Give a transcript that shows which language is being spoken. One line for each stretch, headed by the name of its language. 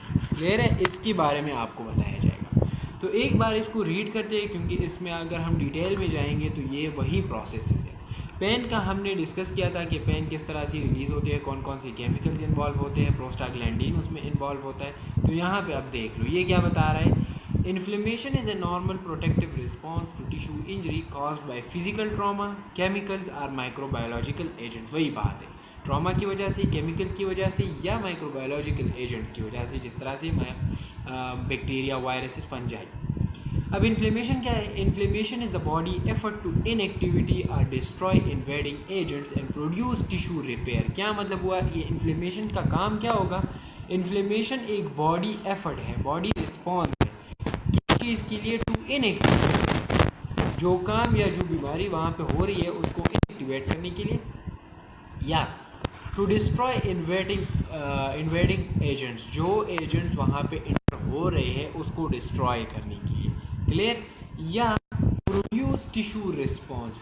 Urdu: Clear ہے؟ اس کے بارے میں آپ کو بتایا جائے گا. تو ایک بار اس کو ریڈ کرتے ہیں کیونکہ اس میں اگر ہم ڈیٹیل میں جائیں گے تو یہ وہی پروسیسز ہے. پین کا ہم نے ڈسکس کیا تھا کہ پین کس طرح سے ریلیز ہوتے ہیں، کون سی کیمیکلز انوالو ہوتے ہیں، پروسٹاگلینڈین اس میں انوالو ہوتا ہے. تو یہاں پہ اب دیکھ لو یہ کیا بتا رہا ہے.
English: Inflammation is a normal protective response to tissue injury caused by physical trauma. Chemicals or microbiological agents.
Urdu: وہی بات ہے، ٹراما کی وجہ سے، کیمیکلز کی وجہ سے یا مائکرو بایولوجیکل ایجنٹس کی وجہ سے، جس طرح سے بیکٹیریا، وائرسز، فنجائی. اب انفلیمیشن کیا ہے؟
English: Inflammation is the body effort to inactivity or destroy invading agents and produce tissue repair.
Urdu: کیا ہوا؟ یہ انفلیمیشن کا کام کیا ہوگا؟ انفلیمیشن ایک باڈی ایفرٹ ہے، باڈی رسپانس ہے کس چیز کے لیے؟
English: to inactivity,
Urdu: جو کام یا جو بیماری وہاں پہ ہو رہی ہے اس کو ان ایکٹیویٹ کرنے کے لیے، یا
English: to destroy invading agents,
Urdu: جو ایجنٹس وہاں پہ انٹر ہو رہے ہیں اس کو ڈسٹروائے کرنے کے لیے.
English: Clear?
Urdu: یا
English: Produce tissue response.